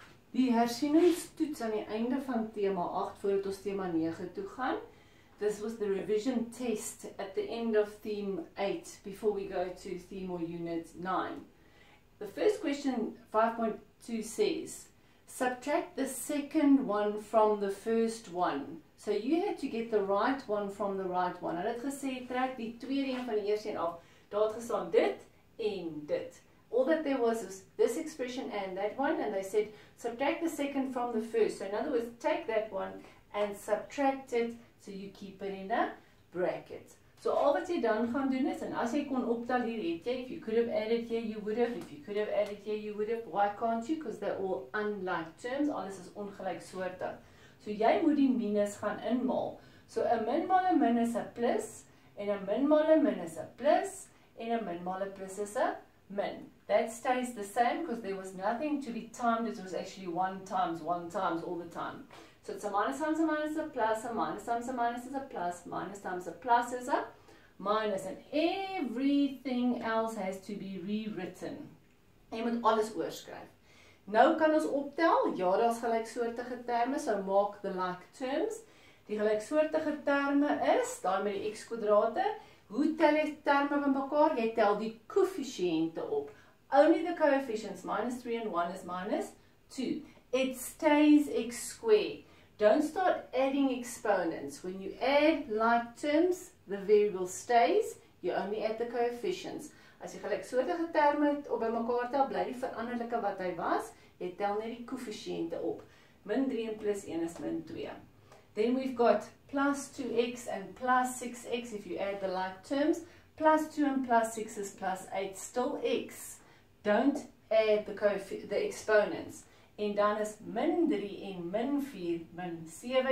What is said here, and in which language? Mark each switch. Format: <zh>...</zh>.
<af>Die hersieningstoets aan die einde van tema 8 voordat ons tema 9 toe gaan.</af> <en>This was the revision test at the end of theme 8 before we go to theme or unit 9. The first question, 5.2, says, subtract the second one from the first one. So you had to get the right one from the right one.</en> <af>Hulle het gesê, trek die tweede een van die eerste een af. Daar het gestaan dit en dit.</af> <en>All that there was this expression and that one, and they said, subtract the second from the first. So in other words, take that one and subtract it, so you keep it in a bracket.</en> <af>So al wat jy dan gaan doen is, en as jy kon optel hier het jy,</af> <en>if you could have added here, you would have, if you could have added here, you would have. Why can't you? Because they're all unlike terms,</en> <af>alles is ongelijksoortig. So jy moet die minus gaan inmaal. So 'n min maal 'n min is 'n plus, en 'n min maal 'n min is 'n plus, en 'n min maal 'n plus is 'n min.</af> <en>That stays the same because there was nothing to be timed, it was actually 1 times all the time. So it's a minus times a minus is a plus, a minus times a minus is a plus, minus times a plus is a minus, and everything else has to be rewritten.</en> <af>Jy moet alles oorskryf. Nou kan ons optel, ja, daar's gelyksoortige terme, so maak</af> <en>the like terms.</en> <af>Die gelyksoortige terme is, daai met die x-kwadrate. Hoe tel jy terme bymekaar? Jy tel die koëffisiënte op.</af> <en>Only the coefficients, minus 3 and 1 is minus 2. It stays x squared. Don't start adding exponents. When you add like terms, the variable stays. You only add the coefficients.</en> <af>As jy gelyksoortige terme op bymekaar tel, bly die veranderlike wat hy was. Jy tel net die koëffisiënte op. Min 3 en plus 1 is min 2.</af> <en>Then we've got plus 2x and plus 6x if you add the like terms. Plus 2 and plus 6 is plus 8, still x. don't add the exponents.</en> <af>En dan is min 3 en min 4, min 7.</af>